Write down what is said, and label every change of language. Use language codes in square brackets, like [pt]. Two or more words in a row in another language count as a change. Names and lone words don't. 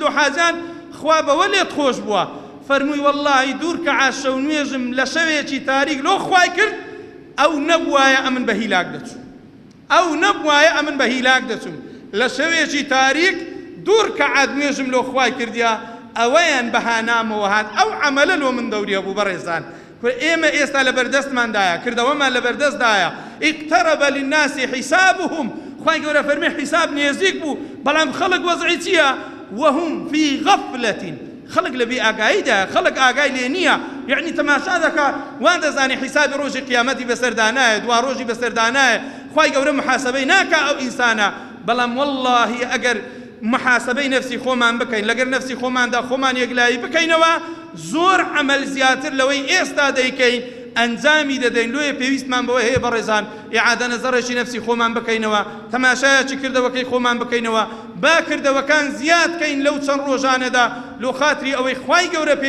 [ckb] لۆ حاجان خوا بەوە لێت خۆش بووە فەرمووی وەڵڵاهی دوور کە عاشە و نوێژم لە شەوێکی تاریک لۆ خوای کرد ئەو نەبوایە ئەمن بە هیلاک دەچوو ئەو نەبوایە ئەمن بە هیلاک دەچوم لە شەوێکی تاریک دوور کە عاد نوێژم لۆ خوای کردیا ئەوەیان بەهانامەوە هات ئەو عەمەلە لۆ من دەوریە بوو بەڕێزان ئێمە ئێستا لە بەردەستماندایە کردەوەمان لە بەردەستدایە [ar] اقترب للناس حسابهم [ckb] خوای گەورە فەرمێ حساب نێزیک بوو بەڵام خەڵک وەزعی چییە [ar] وهم في غفلة [ckb] خەڵک لە بێ ئاگاییدا خەڵک ئاگای لێ نییە یعنی تەماشا دەکا وان دەزانێ حیسابی ڕۆژی قیامەتی بەسەردانایە دوا ڕۆژی بەسەردانایە خوای گەورە محاسبەی ناکا ئەو ئینسانە بەڵام وەڵڵاهی ئەگەر محاسبەی نفسی خۆمان بکەین لەگەر نفسی خۆماندا خۆمان یەکلایی بکەینەوە زۆر عەمەل زیاتر لەوەی ئێستا دەیکەین ئەنجامی دەدەین لۆیە پێویستمان بەوە هەیە بەڕێزان ئیعادە نەزەڕێکی نفسی خۆمان بکەینەوە تەماشایەکی کردەوەکەی خۆمان بکەینەوە با کردەوەکان زیادکەین لەو چەند ڕۆژانەدا لۆ خاتری ئەوەی خوای گەورە پێ